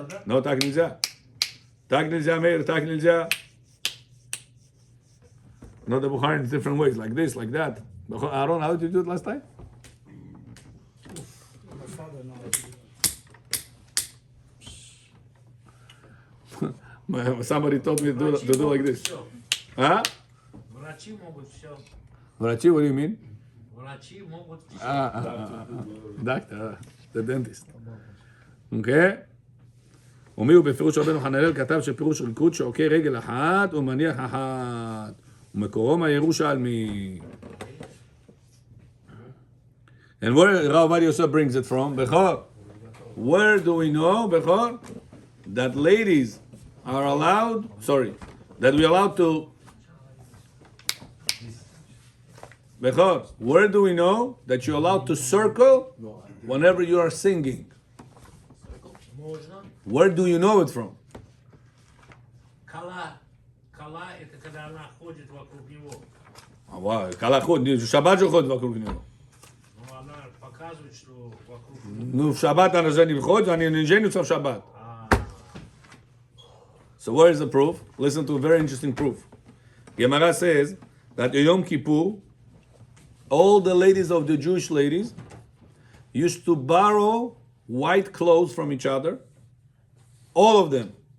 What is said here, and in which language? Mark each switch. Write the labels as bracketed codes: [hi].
[ru] No, так нельзя. Так нельзя, Meir, так нельзя. [en] No, the Bukhari in different ways, like this, like that. Aaron, how did you do it last time? My father knows. Somebody told me to do like this. Huh? [ru] Врачи могут все. [en] Врачи, what do you mean? Врачи могут все. Doctor, the dentist. Okay? [he] ומי הוא בפירוש רבנו חננאל כתב שפירוש ריקוד שעוקר רגל אחת ומניח אחת. ומקורו מהירושלמי. [en] And where Rav Ovadia Yosef brings it from? Bechor. Where do we know, Bechor, that ladies are allowed, that we're allowed to, Bechor, where do we know that you're allowed to circle whenever you are singing? Where do you know it from? [ru] Кала это когда она ходит вокруг него. Кала ходит, Шаббат же ходит вокруг него. Но она показывает, что вокруг. Ну, в Шаббат она же не входит, они не женятся в Шаббат. [en] So where is the proof? Listen to a very interesting proof. Gemara says that in Yom Kippur, all the ladies of the Jewish ladies used to borrow white clothes from each other, all of them.